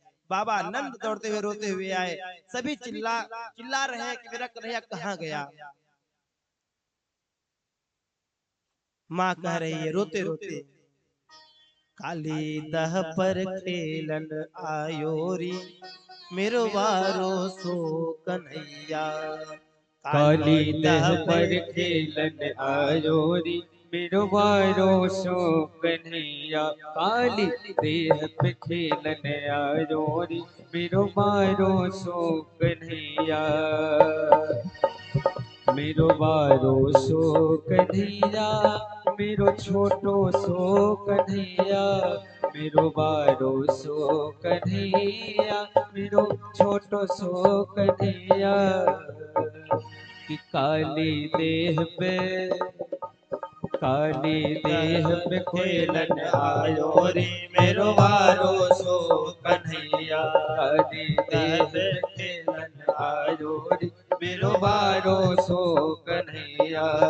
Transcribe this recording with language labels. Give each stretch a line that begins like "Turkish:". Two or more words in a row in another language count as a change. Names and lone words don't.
Hindi: बाबा नंद दौड़ते हुए रोते हुए आए, सभी चिल्ला रहे हैं कि मेरा कन्हैया कहाँ गया। माँ कह रही है रोते रोते,
Braj: काली दह पर खेलन आयोरी मेरो वारो सो कन्हैया, काली दह पर खेलन आयोरी मेरो वारो सो कन्हैया, काली देह पे खेलन आयोरी मेरो वारो सो कन्हैया, मेरो वारो सो कन्हैया, मेरो छोटो सो कन्हैया, मेरो वारो सो कन्हैया, मेरो छोटो सो कन्हैया, कि काली देह पे खेलन आयो रे मेरो वारो सो कन्हैया, काली देह पे खेलन आयो रे मेरो वारो सो कन्हैया।